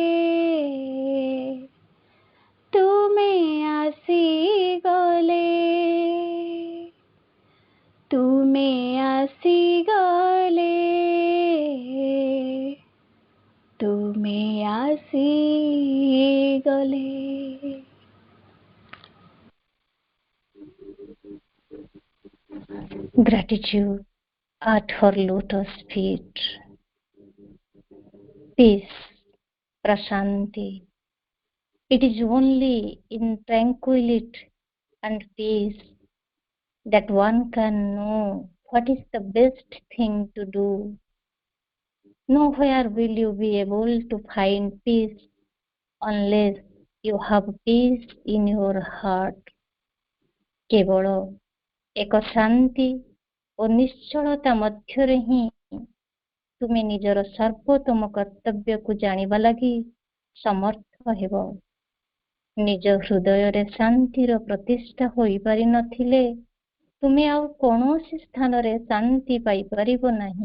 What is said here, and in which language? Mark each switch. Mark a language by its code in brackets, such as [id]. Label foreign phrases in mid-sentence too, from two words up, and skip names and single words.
[or] ତୁମେ ଆସିଗଲେ ତୁମେ ଆସିଗଲେ ତୁମେ ଆସିଗଲେ। [en] Gratitude at her lotus feet. Peace, Prashanti. It is only in tranquility and peace that one can know what is the best thing to do. Nowhere will you be able to find peace unless you have peace in your heart. [or] କେବଳ ଏକ ଶାନ୍ତି ଓ ନିଶ୍ଚଳତା ମଧ୍ୟରେ ହିଁ ତୁମେ ନିଜର ସର୍ବୋତ୍ତମ କର୍ତ୍ତବ୍ୟକୁ ଜାଣିବା ଲାଗି ସମର୍ଥ ହେବ। ନିଜ ହୃଦୟରେ ଶାନ୍ତିର ପ୍ରତିଷ୍ଠା ହୋଇପାରି ନଥିଲେ ତୁମେ ଆଉ କୌଣସି ସ୍ଥାନରେ ଶାନ୍ତି ପାଇପାରିବ ନାହିଁ।